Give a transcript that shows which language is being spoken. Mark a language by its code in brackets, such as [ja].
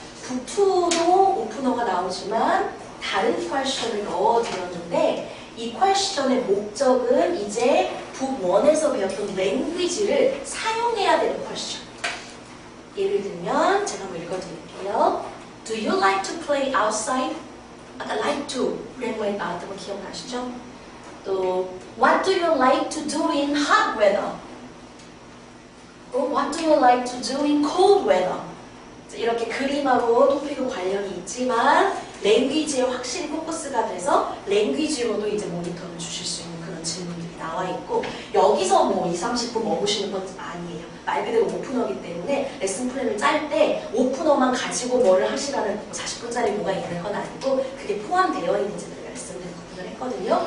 [ko] 북2도 오프너가 나오지만 다른 퀘스천을 넣어드렸는데 이 퀘스천의 목적은 이제 북1에서 배웠던 랭귀지를 사용해야 되는 퀘스천. 예를 들면 제가 한번 읽어드릴게요. [en] Do you like to play outside? [ko] 아까 like to 그래머에 나왔던 거 기억나시죠? [en] 또 What do you like to do in hot weather? 또 What do you like to do in cold weather? [ko] 이렇게 그림하고 토픽은 관련이 있지만 랭귀지에 확실히 포커스가 돼서 랭귀지로도 이제 모니터를 주실 수 있는 그런 질문들이 나와 있고 여기서 뭐 20, 30분 먹으시는 건 아니에요. 말 그대로 오프너이기 때문에 레슨 플랜을 짤 때 오프너만 가지고 뭐를 하시라는 40분짜리 뭐가 있는 건 아니고 그게 포함되어 있는지 우리가 레슨을 구분을 했거든요.